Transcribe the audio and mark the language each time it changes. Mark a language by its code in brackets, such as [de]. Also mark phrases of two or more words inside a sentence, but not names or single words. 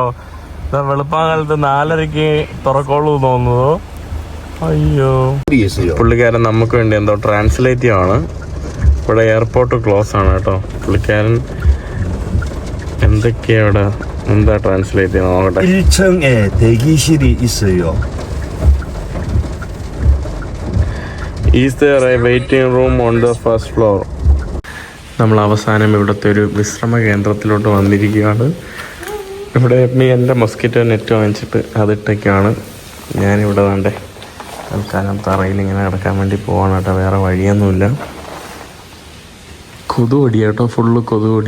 [ml] വെളുപ്പാങ്കാലത്ത് 4:30 തുറക്കോളൂ തോന്നുന്നു. അയ്യോ, പുള്ളിക്കാരൻ നമുക്ക് വേണ്ടി എന്തോ ട്രാൻസ്ലേറ്റ് ആണ്. ഇവിടെ [en] airport close [ml] ആണ് കേട്ടോ. പുള്ളിക്കാരൻ എന്തൊക്കെയാ ഇവിടെ എന്താ ട്രാൻസ്ലേറ്റ് ചെയ്യണം നോക്കട്ടെ. [ko] 1층에 대기실이 있어요. [en] Is there a waiting room on the first floor. [ml] നമ്മൾ അവസാനം ഇവിടുത്തെ ഒരു വിശ്രമ കേന്ദ്രത്തിലോട്ട് വന്നിരിക്കുകയാണ്. ഇവിടെ എൻ്റെ [en] mosquito net [ml] വാങ്ങിച്ചിട്ട് അതിട്ടൊക്കെയാണ് ഞാനിവിടെ വേണ്ടേ തൽക്കാലം തറയിൽ ഇങ്ങനെ കിടക്കാൻ വേണ്ടി പോവാണ് കേട്ടോ. വേറെ വഴിയൊന്നുമില്ല. കൊതുകൊടി കേട്ടോ, ഫുള്ള് കൊതുകൊടി.